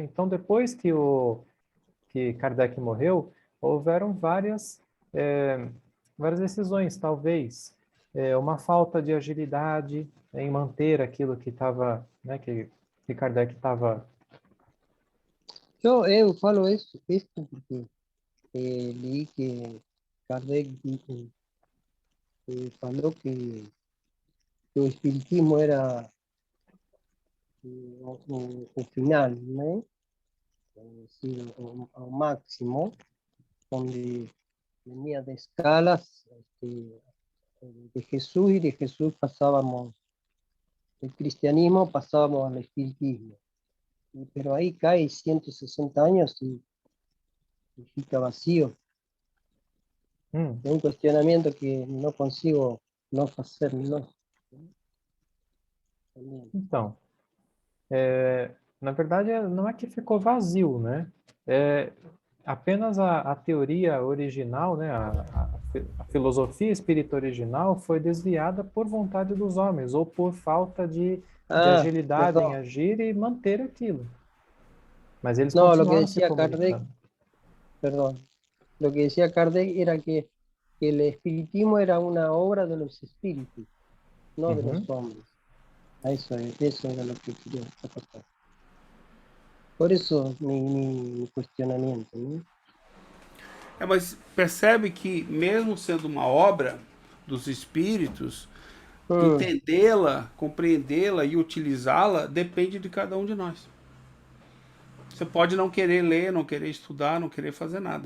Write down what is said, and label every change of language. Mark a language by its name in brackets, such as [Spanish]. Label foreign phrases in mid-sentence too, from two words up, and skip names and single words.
[Portuguese] Então, depois que Kardec morreu, houveram várias decisões, talvez uma falta de agilidade em manter aquilo que estava, né, que Kardec estava. Eu falo [Spanish] esto porque leí [Portuguese] que Kardec falou que o espiritismo era o final, né? [Spanish] Es decir, [Portuguese] ao máximo, [Spanish] donde venía de escalas de Jesús, y de Jesús pasábamos, del cristianismo pasábamos al espiritismo. Pero ahí cae 160 años y fica vacío. Es un cuestionamiento que no consigo no hacer, ¿no? [Portuguese] Então, na verdade, não é que ficou vazio, né? Apenas a teoria original, né? A filosofia espírita original foi desviada por vontade dos homens ou por falta de agilidade em agir e manter aquilo. Mas eles [Spanish] No, lo que [Portuguese] continuaram se [Spanish] decía Kardec, [Portuguese] comunicando. [Spanish] perdón, lo que decía Kardec era que el espiritismo era una obra de los espíritus, no de los hombres. Eso era lo que quería acotar. Por eso mi cuestionamiento, ¿no? [Portuguese] Mas percebe que mesmo sendo uma obra dos espíritos, entendê-la, compreendê-la e utilizá-la depende de cada um de nós. Você pode não querer ler, não querer estudar, não querer fazer nada.